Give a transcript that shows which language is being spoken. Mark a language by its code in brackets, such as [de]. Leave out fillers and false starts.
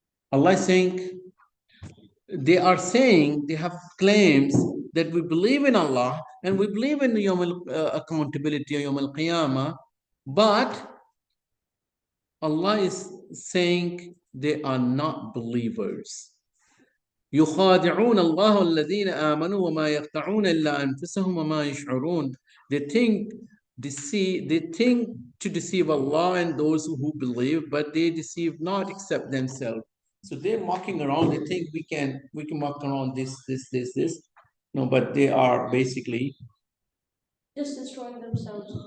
[en] Allah is saying, they are saying, they have claims that we believe in Allah and we believe in Yawm accountability, Yawm al-Qiyamah, but Allah is saying they are not believers. [ar] يخادعون الله الذين آمنوا وما يخدعون إلا أنفسهم وما يشعرون. [en] They think to deceive Allah and those who believe, but they deceive not except themselves. So they're mocking around. They think we can mock around this. No, but they are basically Just destroying themselves.